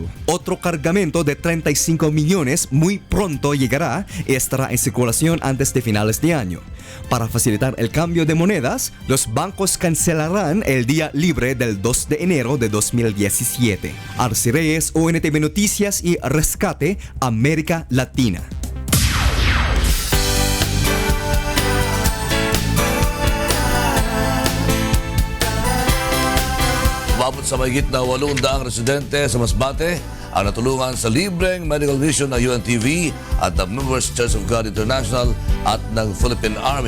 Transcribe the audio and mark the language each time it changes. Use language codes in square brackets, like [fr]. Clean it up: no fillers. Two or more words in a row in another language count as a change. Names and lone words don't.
[es] Otro cargamento de 35 millones muy pronto llegará y estará en circulación antes de finales de año. Para facilitar el cambio de monedas, los bancos cancelarán el día libre del 2 de enero de 2017. Arci Reyes, UNTV Noticias y Rescate, América Latina. [tl] Umabot sa mahigit na 800 residente sa Masbate ang natulungan sa libreng [en] medical mission [tl] ng UNTV at the Members Church of God International at ng Philippine Army.